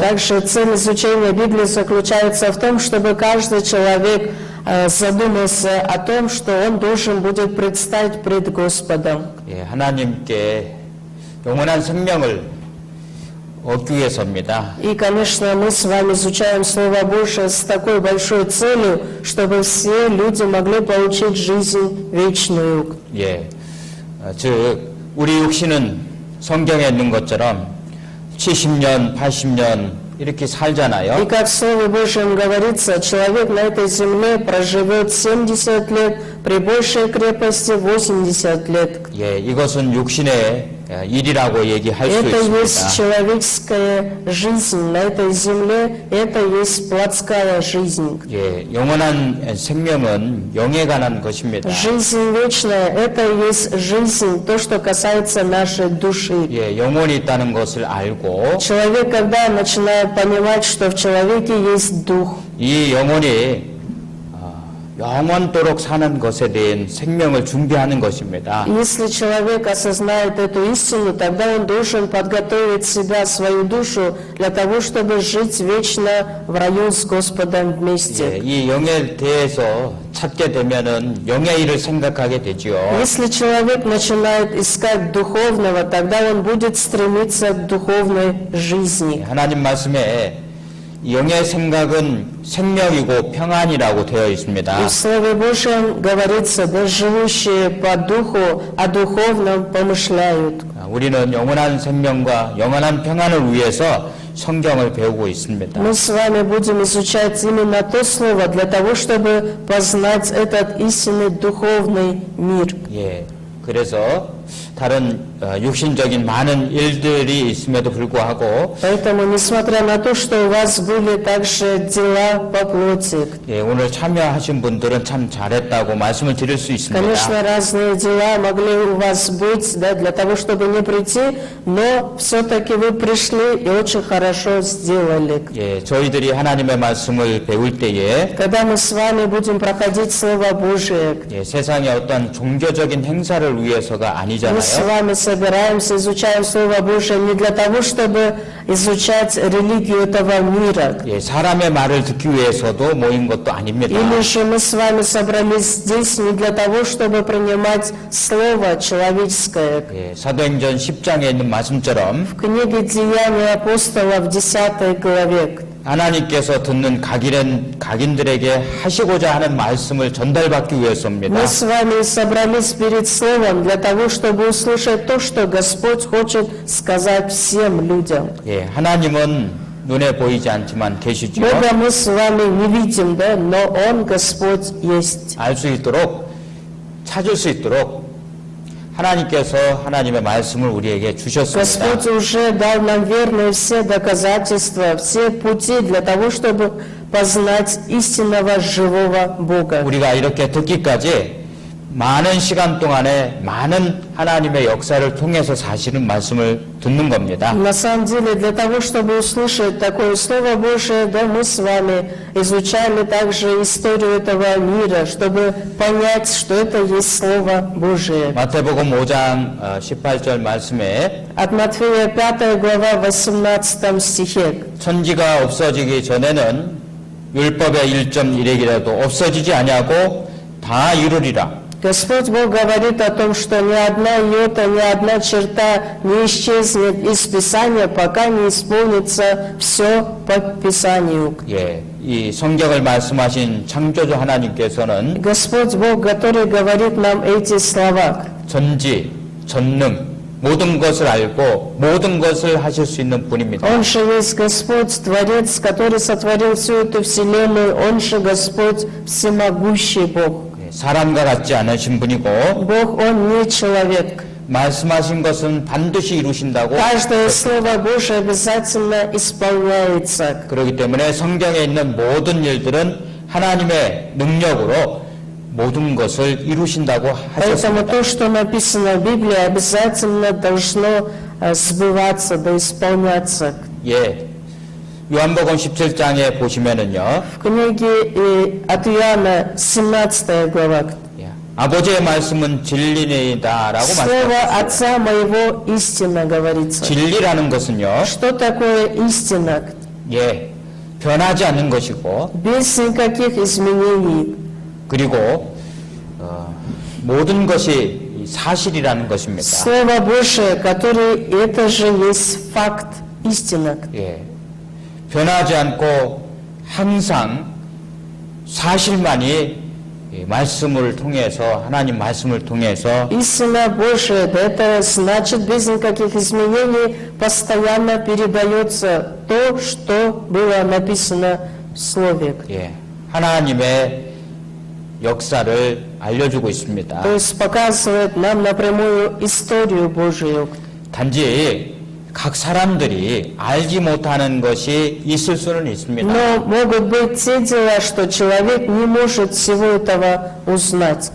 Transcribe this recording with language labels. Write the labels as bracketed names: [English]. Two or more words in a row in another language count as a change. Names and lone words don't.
[Russian] Также цель изучения Библии заключается в том, чтобы каждый человек задумался о том, что он должен будет предстать пред Господом. [Korean] 예, 하나님께 영원한 생명을 얻기 위해서입니다. [Russian] И, конечно, мы с вами изучаем Слово Божие с такой большой целью, чтобы все люди могли получить жизнь вечную. [Korean] 예, 즉 우리 육신은 성경에 있는 것처럼 70년, 80년 이렇게 [Russian] И [Korean] 살잖아요. [Russian] как в Слове Божьем говорится, человек на этой земле проживет 70 лет, при большей крепости 80 лет. [Korean] 예, 이것은 육신의 일이라고 얘기할 수 [Russian] Это есть [Korean] 있습니다. [Russian] человеческая жизнь на этой земле, это есть плотская жизнь. [Korean] 예, 영원한 생명은 영에 관한 것입니다. [Russian] Жизнь вечная, это есть жизнь, то, что касается нашей души. [Korean] 예, 영혼이 있다는 것을 알고 [Russian] Человек, когда начинает понимать, что в человеке есть дух, [Korean] 이 영혼이 영원토록 사는 것에 대한 생명을 준비하는 것입니다. [Russian] если человек осознает эту истину, тогда он должен подготовить себя, свою душу, для того, чтобы жить вечно в раю с Господом [Korean] 예, [Russian] вместе. [Korean] 이 영에 대해서 찾게 되면은 영의 일을 생각하게 되지요. [Russian] Если человек начинает искать духовного, тогда он будет стремиться к духовной жизни. [Korean] 하나님 말씀에 이 영의 생각은 생명이고 평안이라고 되어 [Russian] И [Korean] 있습니다. [Russian] в Слове Божьем говорится, да живущие по духу, о духовном помышляют. [Korean] 우리는 영원한 생명과 영원한 평안을 위해서 성경을 배우고 있습니다. [Russian] Мы с вами будем изучать именно то слово для того, чтобы познать этот истинный духовный мир. [Korean] 예, 그래서 다른 육신적인 많은 일들이 있음에도 불구하고 [Russian] Поэтому, несмотря на то, что у вас были также дела по плоти, [Korean] 예, 오늘 참여하신 분들은 참 잘했다고 말씀을 드릴 수 있습니다. [Russian] конечно, разные дела могли у вас быть, да, для того, чтобы не прийти, но все-таки вы пришли и очень хорошо сделали. [Korean] 예, 저희들이 하나님의 말씀을 배울 때에 [Russian] Когда мы с вами будем проходить Слово Божие, [Korean] 예, 세상의 어떤 종교적인 행사를 위해서가 [Russian] мы [Korean] 아니잖아요. [Russian] с вами собираемся, изучаем Слово Божие не для того, чтобы изучать религию этого мира. [Korean] 예, 사람의 말을 듣기 위해서도 모인 것도 아닙니다. [Russian] Или же мы с вами собрались здесь не для того, чтобы принимать Слово человеческое. [Korean] 예, 사도행전 10장에 있는 말씀처럼 [Russian] В книге Деяний апостолов 10 главе [Korean] 하나님께서 듣는 각인들에게 하시고자 하는 말씀을 전달받기 위해서입니다. [Russian] мы с вами собрались перед Словом для того, чтобы услышать то, что Господь хочет сказать всем людям. [Korean] 예, 하나님은 눈에 보이지 않지만 계시지요. [Russian] Бога мы с вами не видим, да, но Он, Господь, есть. [Korean] 알 수 있도록 찾을 수 있도록 하나님께서 하나님의 말씀을 우리에게 주셨습니다. [Russian] Господь уже дал нам верные все доказательства, все пути для того, чтобы познать истинного живого Бога. [Korean] 우리가 이렇게 듣기까지 많은 시간 동안에 많은 하나님의 역사를 통해서 사실은 말씀을 듣는 겁니다. [Russian] На самом деле, для того, чтобы услышать такое Слово Божие, да, мы с вами изучали также историю этого мира, чтобы понять, что это есть Слово Божие. [Korean] 마태복음 5장 18절 말씀에 [Russian] От Матфея 5 глава 18 стихе. [Korean] 천지가 없어지기 전에는 율법의 1.1핵이라도 없어지지 아니하고 다 이루리라. [Russian] Господь Бог говорит о том, что ни одна йота, ни одна черта не исчезнет из Писания, пока не исполнится все по Писанию. [Korean] 예, 이 성경을 말씀하신 창조주 하나님께서는 [Russian] Господь Бог, который говорит нам эти слова, [Korean] 전지, 전능, 모든 것을 알고 모든 것을 하실 수 있는 분입니다. [Russian] Он же есть Господь, Творец, который сотворил всю эту вселенную, Он же Господь, всемогущий Бог. [Korean] 예, 사람과 같지 않으신 분이고 [Russian] Бог, Он не человек. [Korean] 말씀하신 것은 반드시 이루신다고 [Russian] Каждое Слово Божие обязательно исполняется. [Korean] 그렇기 때문에 성경에 있는 모든 일들은 하나님의 능력으로 모든 것을 이루신다고 [Russian] Поэтому [Korean] 하셨습니다. [Russian] то, что написано в Библии, обязательно должно сбываться, да исполняться. [Korean] 예, 요한복음 17장에 보시면은요, [Russian] В книге от Иоанна 17 глава. [Korean] 예, 아버지의 말씀은 진리이다라고 [Russian] Слово [Korean] 말씀하셨어요. [Russian] Отца моего истина говорится. [Korean] 진리라는 것은요, [Russian] Что такое истина? [Korean] 예, 변하지 않는 것이고, [Russian] Без никаких изменений. [Korean] 그리고 모든 것이 사실이라는 것입니다. [Russian] Слово Божие, который это же есть факт, истина. [Korean] 예, 변하지 않고 항상 사실만이 이 말씀을 통해서 하나님 말씀을 통해서 [Russian] Истина Божия, да, это значит без никаких изменений постоянно передается то, что было написано в Слове. [Korean] 예, 하나님의 역사를 알려주고 있습니다. [Russian] То есть показывает нам напрямую историю Божию. [Korean] 단지 각 사람들이 알지 못하는 것이 있을 수는 있습니다. [Russian] Но могут быть те дела, что человек не может всего этого узнать.